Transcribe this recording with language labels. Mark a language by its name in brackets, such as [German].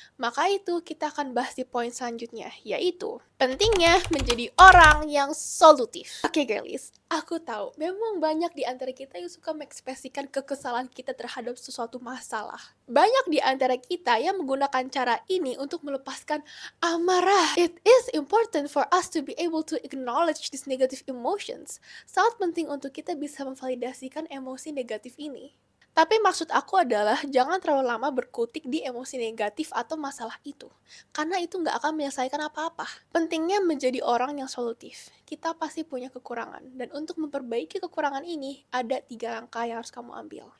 [Indonesian] Maka itu kita akan bahas di poin selanjutnya, yaitu pentingnya menjadi orang yang solutif. Oke, girlies, aku tahu memang banyak di antara kita yang suka mengekspresikan kekesalan kita terhadap sesuatu masalah. Banyak di antara kita yang menggunakan cara ini untuk melepaskan amarah. [English] It is important for us to be able to acknowledge these negative emotions. [Indonesian] Sangat penting untuk kita bisa memvalidasikan emosi negatif ini. Tapi maksud aku adalah jangan terlalu lama berkutik di emosi negatif atau masalah itu. Karena itu nggak akan menyelesaikan apa-apa. Pentingnya menjadi orang yang solutif. Kita pasti punya kekurangan. Dan untuk memperbaiki kekurangan ini, ada 3 langkah yang harus kamu ambil.